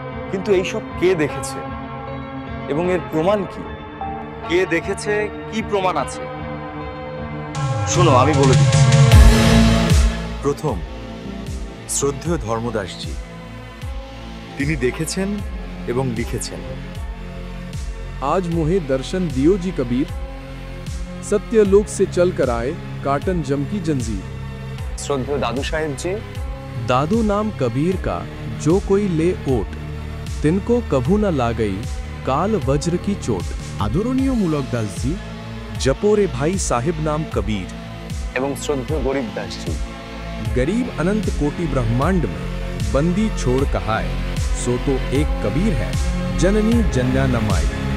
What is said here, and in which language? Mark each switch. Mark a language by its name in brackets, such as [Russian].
[Bangla] কিন্তু এইসব কে দেখেছে এবং এর প্রমাণ কি? কে দেখেছে, কি প্রমাণ আছে? শোনো, আমি বলে দিচ্ছি। প্রথম, শ্রদ্ধেয় ধর্মদাসজি, তিনি দেখেছেন এবং লিখেছেন। [Hindi] आज मुहे दर्शन दियो जी कबीर, सत्यलोक से चल कर आए काटन जम की जंजीर। [Bangla] শ্রদ্ধেয় দাদু সাহেবজি, [Hindi] दादू नाम कबीर का जो कोई ले ओट, तिनको कभू न ला गई काल वज्र की चोट। [Bangla] আদরণীয় মূলক দাসজি, [Hindi] জপোরে ভাই সাহেব নাম কবীর। [Bangla] এবং শ্রদ্ধেয় গরিব দাসজি, [Hindi] गरीब अनंत कोटि ब्रह्मांड में बंदी छोड़ कहाए, सो तो एक कबीर है जननी जन्या नमाई।